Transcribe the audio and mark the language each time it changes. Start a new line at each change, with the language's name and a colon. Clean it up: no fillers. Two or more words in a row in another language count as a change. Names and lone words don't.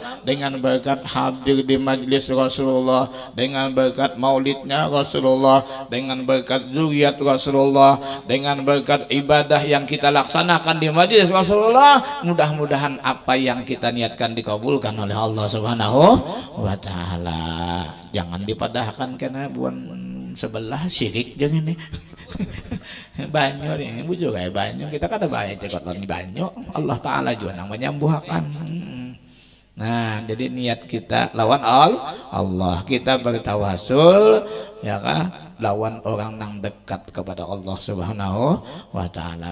Indonesian: Dengan berkat hadir di majlis Rasulullah, dengan berkat maulidnya Rasulullah, dengan berkat zuriat Rasulullah, dengan berkat ibadah yang kita laksanakan di majlis Rasulullah, mudah-mudahan apa yang kita niatkan dikabulkan oleh Allah
Arabic: سبحانه وتعالى.
Banjar: Jangan dipadahkan karena buan sebelah syirik jangan nih. Banyak ini bu juga ya, banyak kita kata banyak cekot banyak Allah Ta'ala juga nang menyembuhkan. Nah jadi niat kita lawan Allah, kita bertawasul ya kan, lawan orang nang dekat kepada Allah
Arabic: سبحانه وتعالى.